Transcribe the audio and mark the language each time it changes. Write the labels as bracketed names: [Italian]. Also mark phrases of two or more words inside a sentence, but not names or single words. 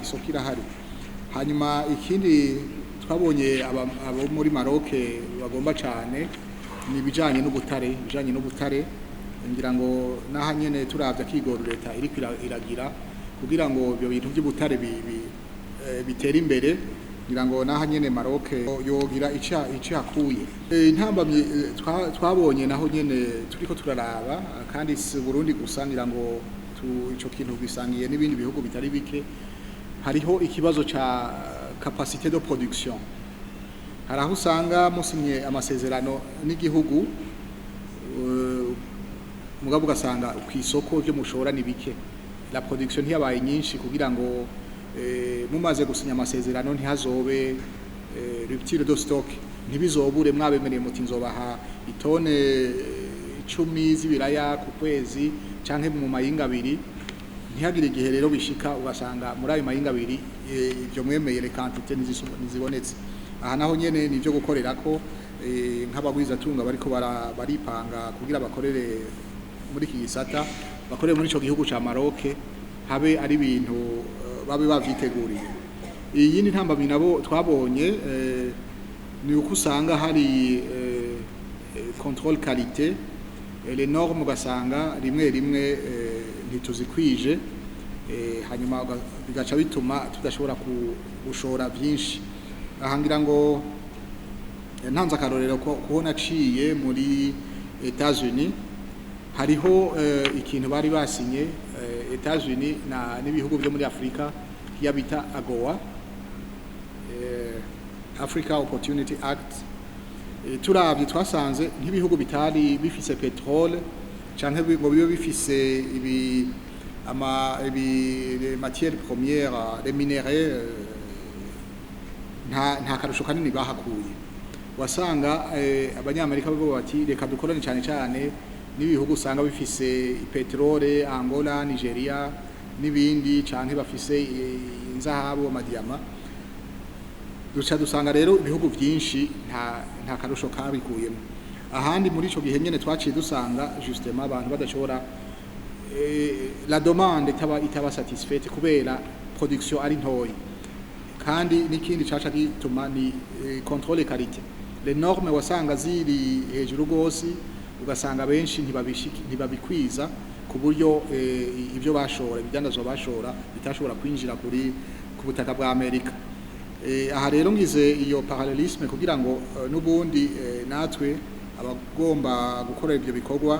[Rundi] Hanyuma ikindi twabonye abo muri Maroc bagomba cyane ni bijanye n'ubutare, ngira ngo naha nyene turavye akigoro leta iri iragira kugira ngo ibyo bintu by'ubutare bitera imbere, ngira ngo naha nyene Maroc yogira ici hakuye. Intambamye twabonye naho nyene turiko turaraba, kandi si Burundi gusa, ngira ngo ico kintu gisangiye n'ibindi bihugu bitari bike. Hariho ikibazo ca [French] capacité de production. [Rundi] Hari aho usanga musinye amasezerano n'igihugu mugabo ugasanga ku isoko byo mushora ni bike, [French] la production [Rundi] ntiyabaye nyinshi kugira ngo mumaze gusinya amasezerano ntihazobe [French] rupture de stock, [Rundi] ntibizobure mwabemereye muti nzobaha itone 10 z'ibiraya ku kwezi canke mu mayinga abiri, ntihagire igihe rero bishika ugasanga muri ayo mayinga abiri ibyo mwemeye [French] le quantité [Rundi] nizibonetse. Aha naho nyene nivyo gukorerako nk'abagwizatunga bariko baripanga kugira bakorere muri iki gisata, bakorere muri ico gihugu ca Maroc, habe ari ibintu babe bavyiteguriye. Iyindi ntambamyi nabo twabonye ni uko usanga hari [French] contrôle qualité, les normes [Rundi] ugasanga rimwe ntituzikwije, hanyuma bigaca bituma tudashobora gushora byinshi. Aha ngira ngo ntanze akarorero ko naciye muri Etats-Unis, hariho ikintu bari basinye Etats-Unis n'ibihugu byo muri Afrika yabita AGOA, Africa Opportunity Act. Turavye twasanze nk'ibihugu bitari bifise petrole canke ngo bibe bifise [French] les matières premières, les minéraux, [Rundi] nta karusho kanini bahakuye. Wasanga abanyamerika bo bati reka dukorane cyane n'ibihugu usanga bifise petrole, Angola, Nigeria n'ibindi, canke bafise inzahabu, amadiyama. Dusanga rero ibihugu byinshi nta karusho kabikuyemo. Ahandi muri ico gihe nyene twaciye dusanga justement abantu badashobora [French] la demande [Rundi] itaba satisfaite kubera production ari ntoyi, kandi n'ikindi caca gituma ni [French] contrôle qualité. Les normes [Rundi] wasanga ziri hejuru gose, ugasanga benshi ntibabikwiza ku buryo ibyo bashora ibidandazwa bashora bitashobora kwinjira ku butaka bwa Amerika. Aha rero ngize iyo parallelisme kugira ngo n'ubundi natwe abagomba gukora ibyo bikorwa